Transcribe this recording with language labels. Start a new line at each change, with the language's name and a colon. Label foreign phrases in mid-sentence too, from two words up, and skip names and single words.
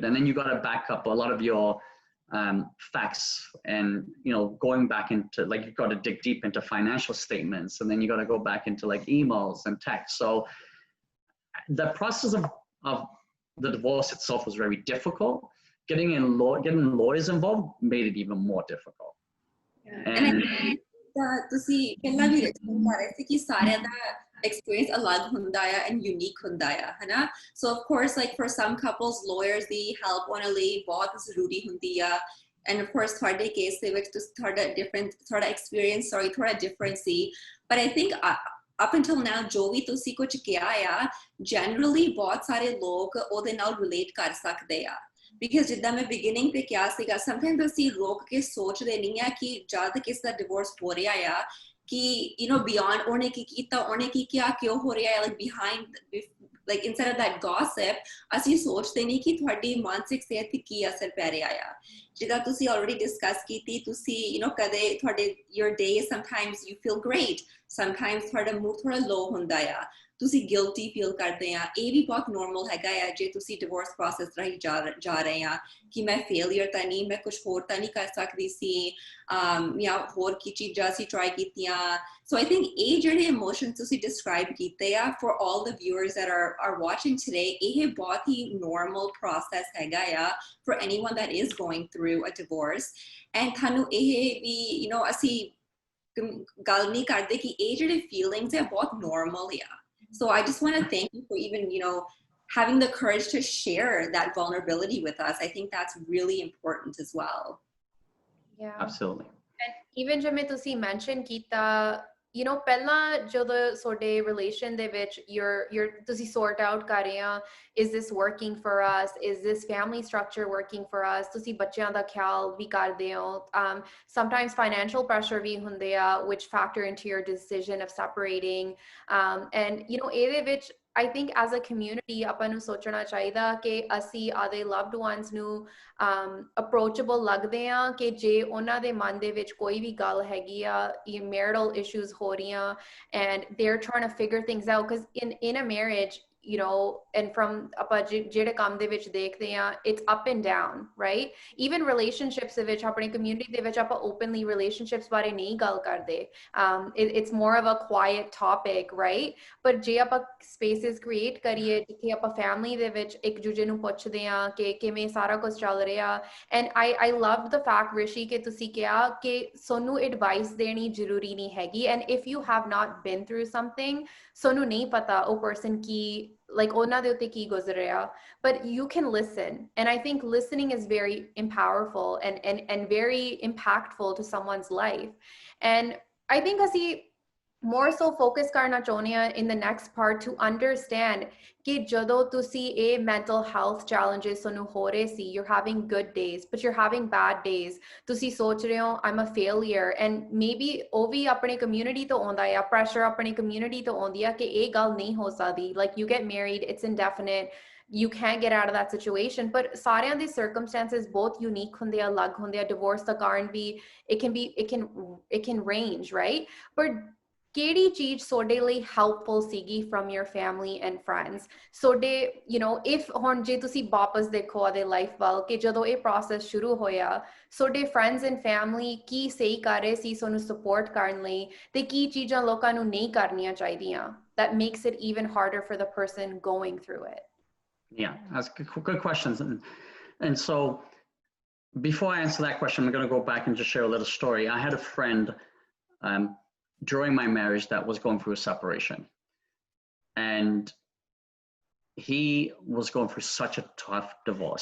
English: And then you got to back up a lot of your facts, and, going back into, like, you've got to dig deep into financial statements, and then you got to go back into like emails and text. So the process of the divorce itself was very difficult. Getting lawyers involved made it even more difficult. Yeah. And
Punjabi: ਤੁਸੀਂ ਪਹਿਲਾਂ ਵੀ ਕਰ ਰਹੇ ਸੀ ਕਿ ਸਾਰਿਆਂ ਦਾ experience ਅਲੱਗ ਹੁੰਦਾ ਹੈ
English: and unique
Punjabi: ਹੁੰਦਾ ਹੈ, ਹੈ ਨਾ?
English: So of course, like for some couples,
Punjabi: lawyers ਦੀ help ਉਹਨਾਂ ਲਈ ਬਹੁਤ ਜ਼ਰੂਰੀ ਹੁੰਦੀ ਆ.
English: And of course,
Punjabi: ਤੁਹਾਡੇ case ਦੇ ਵਿੱਚ ਤੁਹਾਡਾ experience ਥੋੜਾ different ਸੀ.
English: But I think up until now,
Punjabi: ਜੋ ਵੀ ਤੁਸੀਂ ਕੁਝ ਕਿਹਾ ਆ, generally ਬਹੁਤ ਸਾਰੇ ਲੋਕ ਉਹਦੇ ਨਾਲ relate ਕਰ ਸਕਦੇ ਆ. Because ਜਿੱਦਾਂ ਮੈਂ beginning ਤੇ ਕਿਹਾ ਸੀਗਾ, sometimes ਅਸੀਂ ਰੋਕ ਕੇ ਸੋਚਦੇ ਨਹੀਂ ਆ ਕਿ ਜਦ ਕਿਸ ਦਾ divorce ਹੋ ਰਿਹਾ ਆ, ਕਿ beyond ਉਹਨੇ ਕੀ ਕੀਤਾ, ਉਹਨੇ ਕੀ ਕਿਹਾ, ਕਿਉਂ ਹੋ ਰਿਹਾ ਹੈ,
English: like behind, like instead of that gossip,
Punjabi: ਅਸੀਂ ਸੋਚਦੇ ਨਹੀਂ ਕਿ ਤੁਹਾਡੀ ਮਾਨਸਿਕ ਸਿਹਤ ਤੇ ਕੀ ਅਸਰ ਪੈ ਰਿਹਾ ਆ. ਜਿੱਦਾਂ ਤੁਸੀਂ
English: already discuss
Punjabi: ਕੀਤੀ, ਤੁਸੀਂ ਕਦੇ ਤੁਹਾਡੇ
English: your days, sometimes you feel great, sometimes
Punjabi: ਤੁਹਾਡਾ mood ਥੋੜਾ low ਹੁੰਦਾ ਆ, ਤੁਸੀਂ
English: guilty feel
Punjabi: ਕਰਦੇ ਆ. ਇਹ ਵੀ ਬਹੁਤ normal ਹੈਗਾ ਆ ਜੇ ਤੁਸੀਂ
English: divorce process
Punjabi: ਰਾਹੀਂ ਜਾ ਰਹੇ ਆ, ਕਿ ਮੈਂ failure ਤਾਂ ਨਹੀਂ, ਮੈਂ ਕੁਝ ਹੋਰ ਤਾਂ ਨਹੀਂ ਕਰ ਸਕਦੀ ਸੀ, ਜਾਂ ਹੋਰ ਕੀ ਚੀਜ਼ਾਂ ਅਸੀਂ try ਕੀਤੀਆਂ.
English: So I think
Punjabi: ਇਹ ਜਿਹੜੇ emotions ਤੁਸੀਂ describe ਕੀਤੇ ਆ,
English: for all the viewers that are watching today,
Punjabi: ਇਹ ਬਹੁਤ ਹੀ
English: normal process
Punjabi: ਹੈਗਾ ਆ
English: for anyone that is going through a divorce.
Punjabi: And ਤੁਹਾਨੂੰ ਇਹ ਵੀ ਅਸੀਂ ਗੱਲ ਨਹੀਂ ਕਰਦੇ ਕਿ ਇਹ ਜਿਹੜੇ feelings ਆ ਬਹੁਤ normal ਆ.
English: So I just want to thank you for even, having the courage to share that vulnerability with us. I think that's really important as well. Yeah. Absolutely. And even
Punjabi: ਜਿਵੇਂ ਤੁਸੀਂ mention ਕੀਤਾ, ਪਹਿਲਾਂ ਜਦੋਂ ਤੁਹਾਡੇ relation ਦੇ ਵਿੱਚ ਤੁਸੀਂ
English: sort out
Punjabi: ਕਰ ਰਹੇ ਆ,
English: is this working for us? Is this family structure working for us?
Punjabi: ਤੁਸੀਂ ਬੱਚਿਆਂ ਦਾ ਖਿਆਲ ਵੀ ਕਰਦੇ ਹੋ.
English: Sometimes financial pressure
Punjabi: ਵੀ ਹੁੰਦੇ ਆ,
English: which factor into your decision of separating. And
Punjabi: ਇਹਦੇ ਵਿੱਚ
English: I think as a community,
Punjabi: ਆਪਾਂ ਨੂੰ ਸੋਚਣਾ ਚਾਹੀਦਾ ਕਿ ਅਸੀਂ ਆਦੇ
English: loved ones
Punjabi: ਨੂੰ approachable ਲੱਗਦੇ ਆ, ਕਿ ਜੇ ਉਹਨਾਂ ਦੇ ਮਨ ਦੇ ਵਿੱਚ ਕੋਈ ਵੀ ਗੱਲ ਹੈਗੀ ਆ,
English: marital issues
Punjabi: ਹੋ ਰਹੀਆਂ,
English: and they're trying to figure things out, because in a marriage, you know, and from
Punjabi: ਜਿਹੜੇ ਕੰਮ ਦੇ ਵਿੱਚ ਦੇਖਦੇ ਆ,
English: it's up and down, right? Even relationships
Punjabi: ਦੇ ਵਿੱਚ, ਆਪਣੀ community ਦੇ ਵਿੱਚ ਆਪਾਂ
English: openly relationships
Punjabi: ਬਾਰੇ ਨਹੀਂ ਗੱਲ ਕਰਦੇ.
English: It's more of a quiet topic, right?
Punjabi: But ਜੇ ਆਪਾਂ
English: spaces create
Punjabi: ਕਰੀਏ ਜਿੱਥੇ ਆਪਾਂ family ਦੇ ਵਿੱਚ ਇੱਕ ਦੂਜੇ ਨੂੰ ਪੁੱਛਦੇ ਆ ਕਿ ਕਿਵੇਂ ਸਾਰਾ ਕੁਝ ਚੱਲ ਰਿਹਾ.
English: And I loved the fact,
Punjabi: Rishi, ਕਿ ਤੁਸੀਂ ਕਿਹਾ ਕਿ ਸਾਨੂੰ advice ਦੇਣੀ ਜ਼ਰੂਰੀ ਨਹੀਂ ਹੈਗੀ.
English: And if you have not been through something,
Punjabi: ਸਾਨੂੰ ਨਹੀਂ ਪਤਾ ਉਹ person ਕੀ like ਉਹਨਾਂ ਦੇ ਉੱਤੇ ਕੀ ਗੁਜ਼ਰ ਰਿਹਾ,
English: but you can listen. And I think listening is very powerful and very impactful to someone's life. And I think
Punjabi: ਅਸੀਂ
English: more so focus
Punjabi: karna ਚਾਹੁੰਦੇ ਹਾਂ
English: in the next part to understand
Punjabi: ਕਿ ਜਦੋਂ ਤੁਸੀਂ ਇਹ
English: mental health challenges
Punjabi: ਤੁਹਾਨੂੰ ਹੋ ਰਹੇ ਸੀ,
English: you're having good days but you're having bad days,
Punjabi: ਤੁਸੀਂ ਸੋਚ ਰਹੇ ਹੋ
English: I'm a failure, and maybe
Punjabi: ਉਹ ਵੀ ਆਪਣੀ community ਤੋਂ ਆਉਂਦਾ ਆ, pressure ਆਪਣੀ community ਤੋਂ ਆਉਂਦੀ ਆ ਕਿ ਇਹ ਗੱਲ ਨਹੀਂ ਹੋ ਸਕਦੀ,
English: like you get married, it's indefinite, you can't get out of that situation.
Punjabi: But ਸਾਰਿਆਂ ਦੇ circumstances ਬਹੁਤ unique ਹੁੰਦੇ ਆ, ਅਲੱਗ ਹੁੰਦੇ ਆ, divorce ਦਾ ਕਾਰਨ ਵੀ
English: it can range, right?
Punjabi: But ਕਿਹੜੀ ਚੀਜ਼ ਤੁਹਾਡੇ ਲਈ helpful ਸੀਗੀ
English: from your family and friends?
Punjabi: ਤੁਹਾਡੇ,
English: you know, if
Punjabi: ਹੁਣ ਜੇ ਤੁਸੀਂ ਵਾਪਸ ਦੇਖੋ ਆਦੇ ਲਾਈਫ ਵੱਲ ਕਿ ਜਦੋਂ ਇਹ process ਸ਼ੁਰੂ ਹੋਇਆ, ਤੁਹਾਡੇ
English: friends and family
Punjabi: ਕੀ ਸਹੀ ਕਰ ਰਹੇ ਸੀ ਤੁਹਾਨੂੰ support ਕਰਨ ਲਈ, ਤੇ ਕੀ ਚੀਜ਼ਾਂ ਲੋਕਾਂ ਨੂੰ ਨਹੀਂ ਕਰਨੀਆਂ ਚਾਹੀਦੀਆਂ
English: that makes it even harder for the person going through it? Yeah, that's good questions. And so before I answer that question, I'm going to go back and just share a little story. I had a friend during my marriage that was going through a separation, and he was going through such a tough divorce.